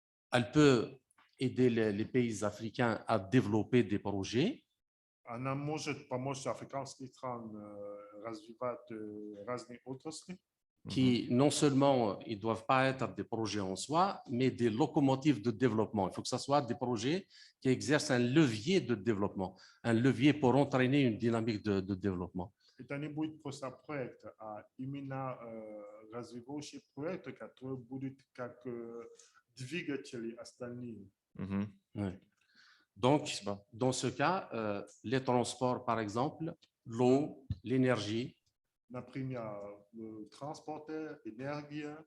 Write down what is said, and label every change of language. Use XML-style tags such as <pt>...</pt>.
<fr>Elle peut aider les pays africains à développer des projets.</fr> <ru>Она может помочь африканским странам развивать разные отрасли.</ru> <fr>Qui non seulement ils doivent pas être des projets en soi, mais des locomotives de développement. Il faut que ce soit des projets qui exercent un levier de développement, un levier pour entraîner une dynamique de développement.</fr> <ru>Это не будет просто проект, а именно развивающий проект, который будет как двигатели остальные.</ru> <fr>Donc, dans ce cas, les transports, par exemple, l'eau, l'énergie.</fr> <ru>Например,</ru> <fr>transport, énergie,</fr>